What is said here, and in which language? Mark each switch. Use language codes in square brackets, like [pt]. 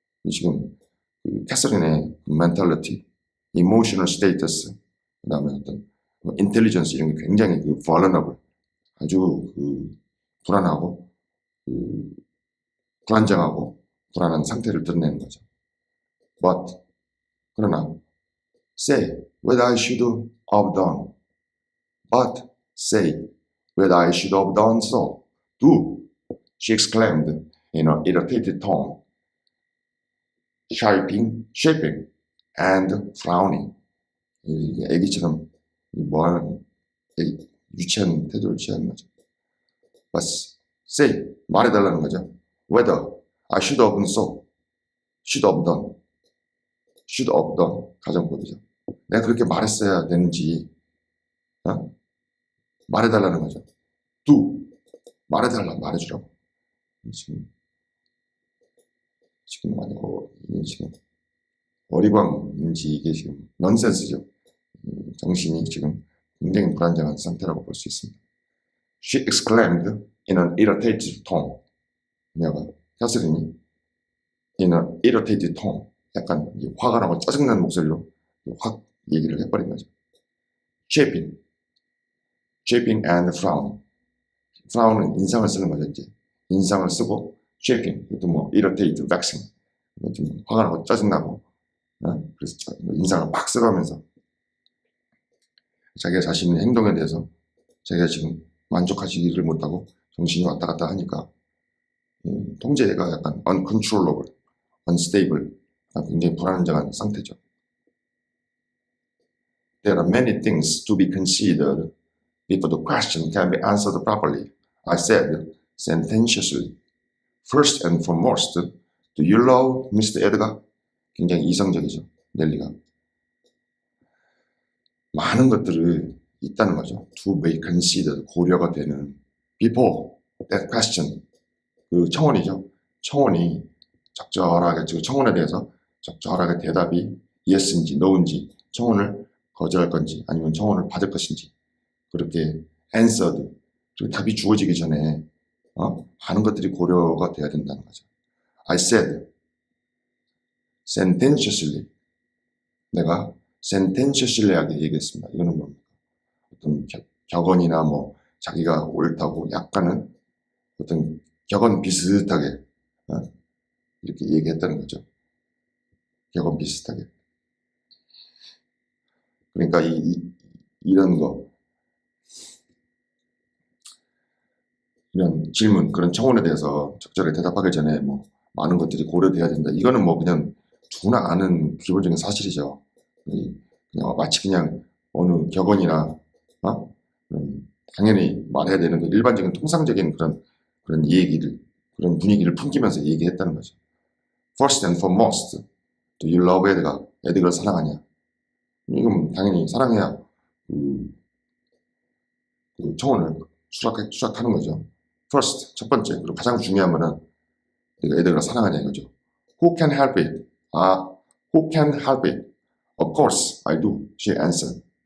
[ko] 지금 그 캐서린의 멘탈리티, 이모셔널 스테이터스, 그다음에 어떤 인텔리전스 이런 게 굉장히 그 vulnerable, 아주 그 불안하고 그 불안정하고 불안한 상태를 드러내는 거죠. [en] But [ko] 그러나 [en] say what I should have done. But say what I should have done so. Do, she exclaimed in an irritated tone, shaping and frowning. [ko] 애기처럼 뭐하는 유치한 태도를 취하는 거죠. [en] But say, [ko] 말해달라는 거죠. [en] Whether I should have so, should have done, [ko] 가정법이죠. 내가 그렇게 말했어야 되는지 말해달라는 거죠. [en] Do, [ko] 말해주라고. 지금 어리광인지 이게 지금 넌센스죠. 정신이 지금 굉장히 불안정한 상태라고 볼 수 있습니다. [en] She exclaimed in an irritated tone. [ko] 그녀가 캐서린이 [en] in an irritated tone, [ko] 약간 화가 나고 짜증나는 목소리로 확 얘기를 해버린 거죠. [en] Shaping and frowning. [ko] frown은 인상을 쓰는 거죠. 이제 인상을 쓰고 shaping, 이것도 뭐 irritate, vexing, 좀 화가 나고 짜증나고, 그래서 인상을 막 써가면서 자기가 자신의 행동에 대해서 자기가 지금 만족하지를 못하고 정신이 왔다 갔다 하니까 통제가 약간 [en] uncontrollable, unstable, [ko] 굉장히 불안정한 상태죠. [en] There are many things to be considered before the question can be answered properly. I said sententiously. First and foremost, do you love Mr. Edgar? [ko] 굉장히 이성적이죠, 넬리가. 많은 것들을 있다는 거죠. [en] To be considered, [ko] 고려가 되는. [en] Before that question, [ko] 그 청원이죠. 청원이 적절하게, 그 청원에 대해서 적절하게 대답이 yes인지 no인지, 청원을 거절할 건지 아니면 청원을 받을 것인지, 그렇게 answered, 그리고 답이 주어지기 전에 많은 것들이 고려가 돼야 된다는 거죠. [en] I said sententiously, [ko] 내가 sententiously하게 얘기했습니다. 이거는 뭡니까? 어떤 격언이나 뭐 자기가 옳다고 약간은 어떤 격언 비슷하게 이렇게 얘기했다는 거죠. 격언 비슷하게. 그러니까 이런 거, 이런 질문, 그런 청원에 대해서 적절하게 대답하기 전에 뭐 많은 것들이 고려돼야 된다. 이거는 뭐 그냥 누구나 아는 기본적인 사실이죠. 그냥 마치 그냥 어느 격언이나 당연히 말해야 되는 그 일반적인 통상적인 그런 얘기를, 그런 분위기를 풍기면서 얘기했다는 거죠. [en] First and foremost, do you love Edgar? [ko] 에드가를 사랑하냐? 이건 당연히 사랑해야 그 청혼을 수락하는 거죠. [en] First, [ko] 첫 번째, 그리고 가장 중요한 거는 내가 에드가를 사랑하냐 이거죠. [en] Who can help it? Who can help it? Of course, I do. She answered.